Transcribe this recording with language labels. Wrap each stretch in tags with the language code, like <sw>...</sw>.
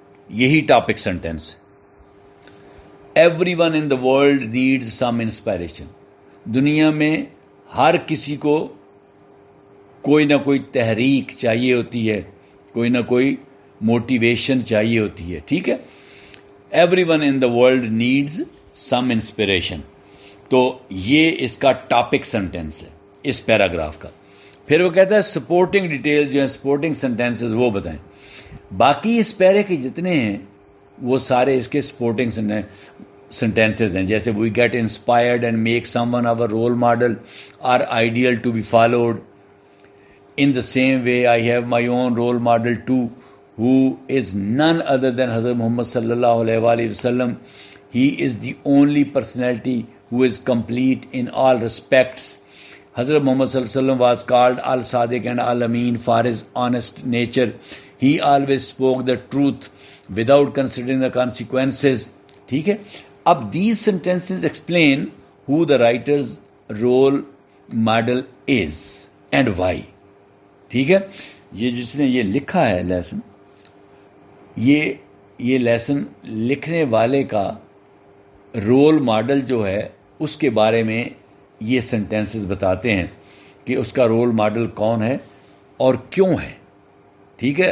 <en>یہی topic sentence. Everyone in the world needs some inspiration.</en> <ur>دنیا میں ہر کسی کو کوئی نہ کوئی تحریک چاہیے ہوتی ہے, کوئی نہ کوئی موٹیویشن چاہیے ہوتی ہے, ٹھیک ہے.</ur> <en>Everyone in the world needs some inspiration.</en> <ur>تو یہ اس کا ٹاپک سینٹینس ہے اس پیراگراف کا. پھر وہ کہتا ہے سپورٹنگ ڈیٹیل جو ہیں, سپورٹنگ سینٹینسز وہ بتائیں. باقی اس پیرے کے جتنے ہیں وہ سارے اس کے سپورٹنگ سینٹینسز ہیں. جیسے</ur> <en>We get inspired and make someone our role model or ideal to be followed. In the same way, I have my own role model too, who is none other than Hazrat Muhammad sallallahu alaihi wasallam. He is the only personality who is complete in all respects. Hazrat Muhammad sallallahu alaihi wasallam was called Al-Sadiq and Al-Amin for his honest nature. He always spoke the truth without considering the consequences.</en> <ur>ٹھیک ہے. اب</ur> <en>these sentences explain who the writer's role model is and why.</en> <ur>ٹھیک ہے. یہ جس نے یہ لکھا ہے لیسن, یہ لیسن لکھنے والے کا رول ماڈل جو ہے اس کے بارے میں یہ سینٹینسز بتاتے ہیں کہ اس کا رول ماڈل کون ہے اور کیوں ہے. ٹھیک ہے.</ur>